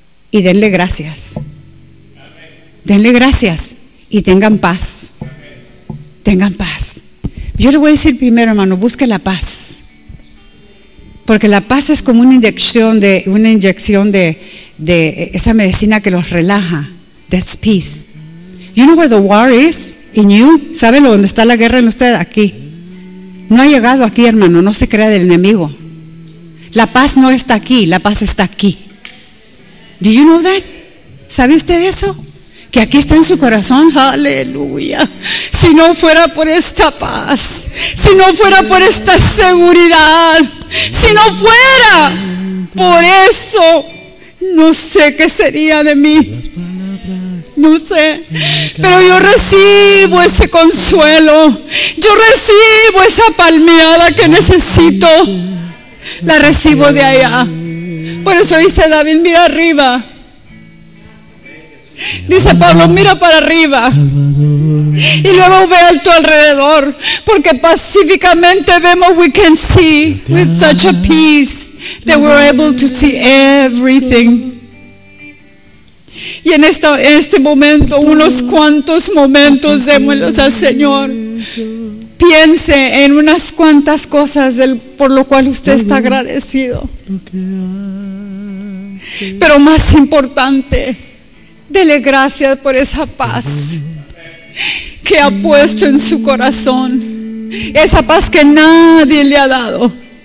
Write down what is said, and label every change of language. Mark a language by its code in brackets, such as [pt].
[es] Y denle gracias. Denle gracias. Y tengan paz. Tengan paz. Yo le voy a decir primero, hermano, busque la paz. Porque la paz es como una inyección de esa medicina que los relaja. [en] That's peace. You know where the war is in you? [es] ¿Sabe dónde está la guerra en usted? Aquí. No ha llegado aquí, hermano. No se crea del enemigo. La paz no está aquí. La paz está aquí. [en] Do you know that? [es] ¿Sabe usted eso? Que aquí está en su corazón. Aleluya. Si no fuera por esta paz, si no fuera por esta seguridad, si no fuera por eso, no sé qué sería de mí. No sé. Pero yo recibo ese consuelo. Yo recibo esa palmeada que necesito. La recibo de allá. Por eso dice David, mira arriba. Dice Pablo, mira para arriba. Y luego ve a tu alrededor. Porque pacíficamente vemos, [en] we can see with such a peace that we're able to see everything. [es] Y en este momento, unos cuantos momentos, démoslos al Señor. Piense en unas cuantas cosas por lo cual usted está agradecido. Pero más importante, dele gracias por esa paz que ha puesto en su corazón. Esa paz que nadie le ha dado.